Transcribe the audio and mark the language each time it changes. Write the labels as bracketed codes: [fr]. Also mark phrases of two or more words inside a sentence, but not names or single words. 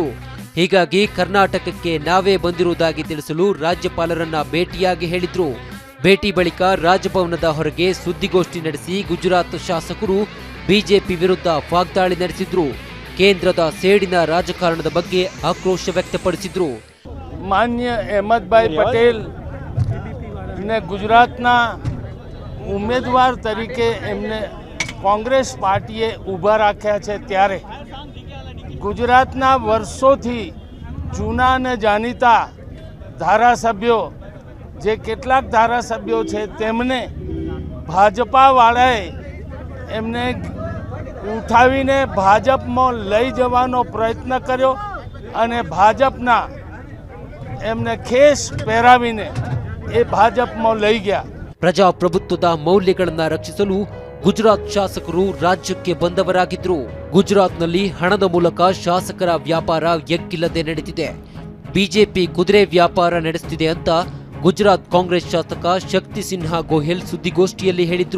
[kn] ಹೀಗಾಗಿ ಕರ್ನಾಟಕಕ್ಕೆ ನಾವೇ ಬಂದಿರುವುದಾಗಿ ತಿಳಿಸಲು ರಾಜ್ಯಪಾಲರನ್ನ ಭೇಟಿಯಾಗಿ ಹೇಳಿದ್ರು. ಭೇಟಿ ಬಳಿಕ ರಾಜಭವನದ ಹೊರಗೆ ಸುದ್ದಿಗೋಷ್ಠಿ ನಡೆಸಿ ಗುಜರಾತ್ ಶಾಸಕರು ಬಿಜೆಪಿ ವಿರುದ್ಧ ವಾಗ್ದಾಳಿ ನಡೆಸಿದ್ರು. ಕೇಂದ್ರದ ಸೇಡಿನ ರಾಜಕಾರಣದ ಬಗ್ಗೆ ಆಕ್ರೋಶ ವ್ಯಕ್ತಪಡಿಸಿದ್ರು. [gu] માન્ય અહેમદભાઈ પટેલ ને ગુજરાતના ઉમેદવાર તરીકે એમને કોંગ્રેસ પાર્ટીએ ઊભા રાખ્યા છે, ત્યારે ગુજરાતના વર્ષોથી જૂના અને જાણીતા ધારાસભ્યો, જે કેટલાક ધારાસભ્યો છે તેમને ભાજપાવાળાએ એમને ઉઠાવીને ભાજપમાં લઈ જવાનો પ્રયત્ન કર્યો અને ભાજપના એમને ખેસ પહેરાવીને એ ભાજપમાં લઈ ગયા. [kn] ಪ್ರಜಾಪ್ರಭುತ್ವದ ಮೌಲ್ಯಗಳನ್ನ ರಕ್ಷಿಸಲು ಗುಜರಾತ್ ಶಾಸಕರು ರಾಜ್ಯಕ್ಕೆ ಬಂದವರಾಗಿದ್ರು. ಗುಜರಾತ್ನಲ್ಲಿ ಹಣದ ಮೂಲಕ ಶಾಸಕರ ವ್ಯಾಪಾರ ಎಗ್ಗಿಲ್ಲದೆ ನಡೆದಿದೆ. ಬಿಜೆಪಿ ಕುದುರೆ ವ್ಯಾಪಾರ ನಡೆಸುತ್ತಿದೆ ಅಂತ ಗುಜರಾತ್ ಕಾಂಗ್ರೆಸ್ ಶಾಸಕ ಶಕ್ತಿ ಸಿನ್ಹಾ ಗೋಯಲ್ ಸುದ್ದಿಗೋಷ್ಠಿಯಲ್ಲಿ ಹೇಳಿದ್ರು.